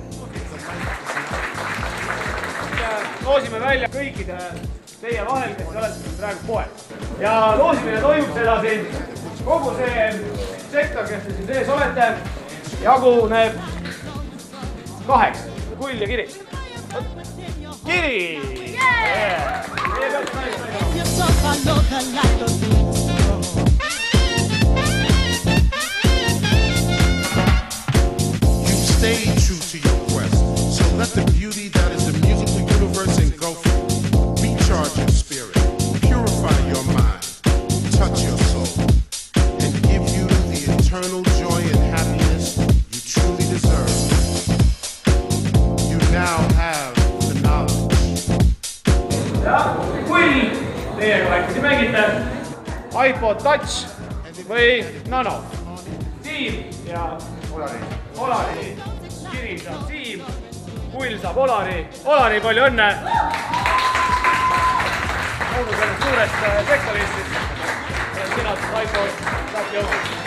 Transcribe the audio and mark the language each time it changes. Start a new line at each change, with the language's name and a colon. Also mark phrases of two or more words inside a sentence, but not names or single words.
Estonian: Loosime välja kõikide teie vahel, kes olete praegu poel. Ja loosimine toimub sedasi. Kogu see sektor, kes te siin sees olete, jaguneb 2. Kull ja kiri. Kiri!
English: You stayed true to your quest, so let the beauty that is the musical universe engulf you. Recharge your spirit, purify your mind, touch your soul, and give you the eternal joy and happiness you truly deserve. You now have the knowledge.
Estonian: Ja kull teiega vaiksi mängite iPod Touch või Nano. Siim ja Olari. Kiri saab Siim, kull saab Olari. Olari, palju õnne! Olgu sellest suurest sektorist, sina iPod saab jõuda.